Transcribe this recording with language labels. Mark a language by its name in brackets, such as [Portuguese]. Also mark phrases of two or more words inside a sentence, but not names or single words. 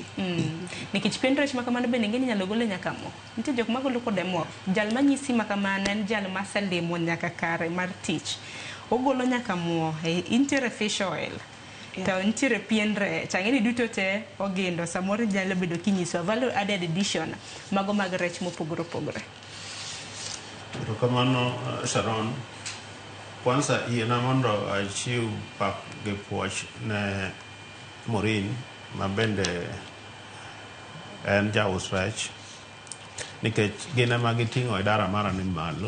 [Luo (Kenya and Tanzania)] Nikech pien rech makamano bende ngeni nyalo gole nyaka mo. Nitie jok magolo kode mo. Jal manyisi makamano en jal maselimo nyaka kare mar tich. Ogolo nyaka mo, intiere [English] fish oil. [Luo (Kenya and Tanzania)] To intiere pien rech. Ang'eni duto te ogindo samoro nyalo bedo kinyiso [English] value added addition [Luo (Kenya and Tanzania)] mago mag rech mopogore opogore. Kamano Sharon, kwanza yiena mondo achiw pak gi puoch ne Maureen mabende en jaus rech nikech gin ema giting'o idara mara ni malo.